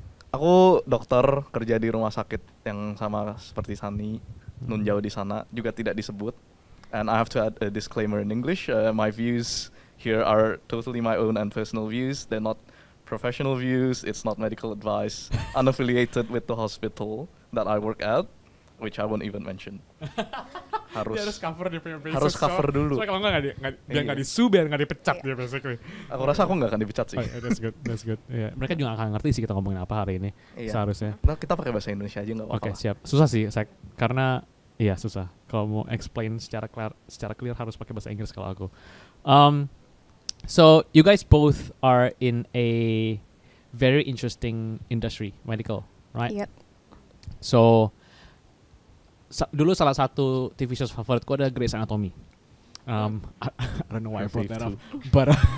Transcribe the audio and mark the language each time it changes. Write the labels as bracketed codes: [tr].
[id] Aku dokter, kerja di rumah sakit yang sama seperti Sunny, nun jauh di sana, juga tidak disebut. [en] And I have to add a disclaimer in English. My views here are totally my own and personal views. They're not professional views. It's not medical advice. Unaffiliated with the hospital that I work at, which I won't even mention. [id] Harus cover dia punya basic. Harus cover dulu. Soalnya kalau dia nggak disu, biar nggak dipecat dia basically. Aku rasa aku nggak akan dipecat sih. [en] Oh, yeah, that's good. Yeah. [id] Mereka juga nggak akan ngerti sih kita ngomongin apa hari ini. Iya. Seharusnya. Nah, kita pakai bahasa Indonesia aja nggak apa-apa. Oke, siap. Susah sih, karena iya susah. Kalau mau explain secara clear harus pakai bahasa Inggris kalau aku. [en] So you guys both are in a very interesting industry, medical, right? Yep. [id] So dulu salah satu TV show favoritku ada Grey's Anatomy. [en] I don't know why I brought that up, but